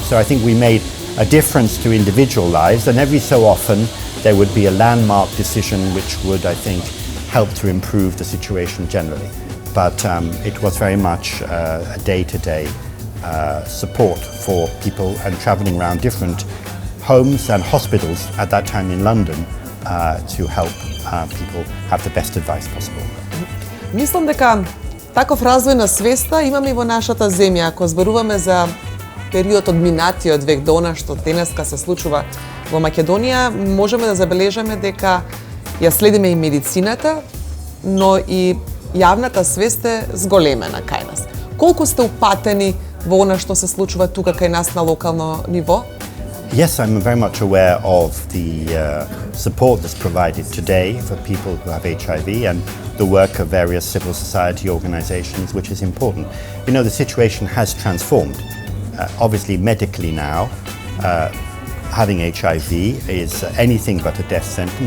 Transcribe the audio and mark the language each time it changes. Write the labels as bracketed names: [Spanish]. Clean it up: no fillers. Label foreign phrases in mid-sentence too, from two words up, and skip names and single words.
[English] So I think we made a difference to individual lives, and every so often there would be a landmark decision which would, I think, help to improve the situation generally. But it was very much a day-to-day support for people and travelling around different homes and hospitals at that time in London to help people have the best advice possible. [Macedonian] Мислам дека таков развој на свеста имаме и во нашата земја. Ако зборуваме за период од минатиот век до она што денеска се случува во Македонија, можеме да забележаме дека ја следиме и медицината, но и јавната свест е зголемена кај нас. Колку сте упатени во она што се случува тука кај нас на локално ниво? [English] Yes, I'm very much aware of the support that's provided today for people who have HIV and the work of various civil society organizations, which is important. You know, the situation has transformed. Obviously, medically now, having HIV is anything but a death sentence.